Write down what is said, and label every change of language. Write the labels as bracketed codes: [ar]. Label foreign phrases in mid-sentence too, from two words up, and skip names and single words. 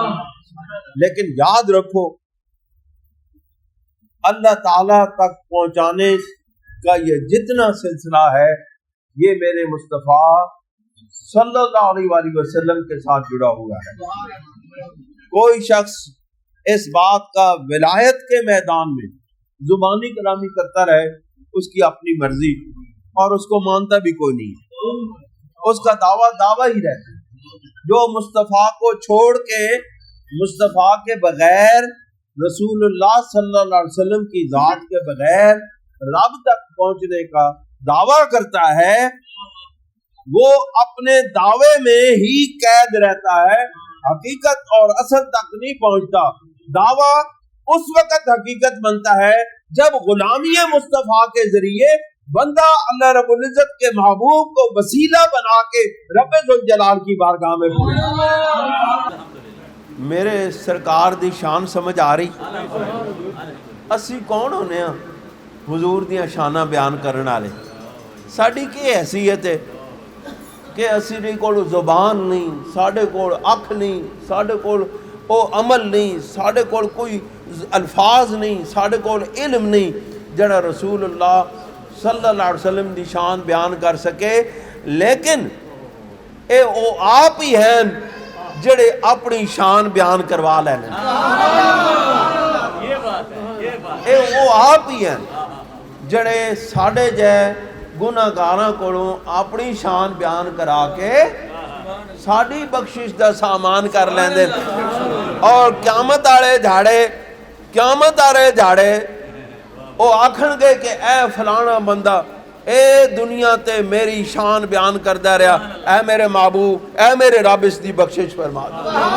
[ur] لیکن یاد رکھو، اللہ تعالیٰ تک پہنچانے کا یہ جتنا سلسلہ ہے، یہ میرے مصطفیٰ [ar] صلی اللہ علیہ وسلم [ur] کے ساتھ جڑا ہوا ہے. کوئی شخص اس بات کا ولایت کے میدان میں زبانی کلامی کرتا رہے، اس کی اپنی مرضی، اور اس کو مانتا بھی کوئی نہیں, اس کا دعویٰ ہی رہتا ہے۔ جو مصطفیٰ کو چھوڑ کے مصطفیٰ کے بغیر رسول اللہ [ar] صلی اللہ علیہ وسلم [ur] کی ذات کے بغیر رب تک پہنچنے کا دعویٰ کرتا ہے، وہ اپنے دعوے میں ہی قید رہتا ہے، حقیقت اور اصل تک نہیں پہنچتا۔ دعویٰ اس وقت حقیقت بنتا ہے جب غلامی مصطفیٰ کے ذریعے بندہ اللہ رب العزت کے محبوب کو وسیلہ بنا کے رب ذوالجلال کی بارگاہ میں پہنچے۔ [pa] میرے سرکار دی شان سمجھ آ رہی؟ اسی کون ہونے ہاں حضور دیاں شاناں بیان کرنے والے؟ ساڈی کی حیثیت ہے کہ اسی کول زبان نہیں، ساڈے کول اکھ نہیں، ساڈے کول او عمل نہیں، ساڈے کول کوئی الفاظ نہیں، ساڈے کول علم نہیں جڑا رسول اللہ [ar] صلی اللہ علیہ وسلم [pa] دی شان بیان کر سکے۔ لیکن اے او آپ ہی ہیں جڑے اپنی شان بیان کروا لے لیں۔ اے او آپ ہی ہیں جڑے ساڈے جے گناہگاراں کولوں اپنی شان بیان کرا کے ساڈی بخشش دا سامان کر لیندے، اور قیامت والے جھاڑے او آکھن گے کہ اے فلانا بندہ اے دنیا تے میری شان بیان کردا رہا، اے میرے محبوب، اے میرے رب اس دی بخشش فرما دے۔